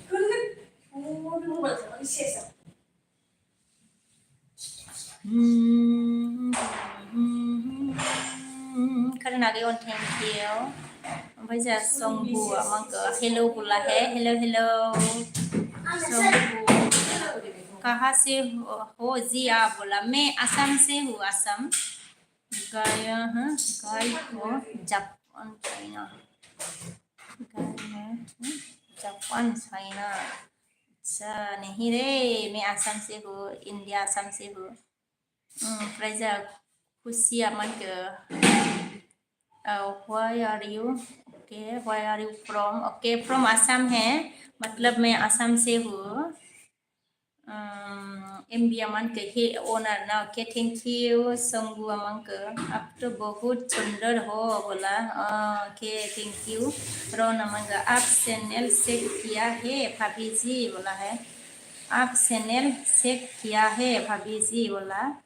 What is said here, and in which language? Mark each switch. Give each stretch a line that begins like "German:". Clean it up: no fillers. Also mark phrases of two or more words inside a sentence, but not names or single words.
Hindi: करना गई ऑन
English: thank you
Bodo: ओमफ्राय जा संगुआ मांगो
Hindi: हेलो बोला है
English: hello hello
Hindi: संगु कहाँ से हो जी आप बोला मैं असम से हूँ असम गाय हो जापान चाइना जापान चाइना अच्छा नहीं रे मैं असम से हूँ इंडिया असम से हूँ
Bodo: ओमफ्राय जा खुसिया मानगो
English: why are you okay why are you from okay from Assam
Hindi: है मतलब मैं असम से हूँ MB अमन के ही ओनर ना
English: okay thank you
Hindi: संगू अमन के आप तो बहुत सुंदर हो बोला
English: okay thank you
Hindi: रोन अमन का आप चैनल चेक किया है भाभी जी बोला है आप चैनल चेक किया है भाभी जी बोला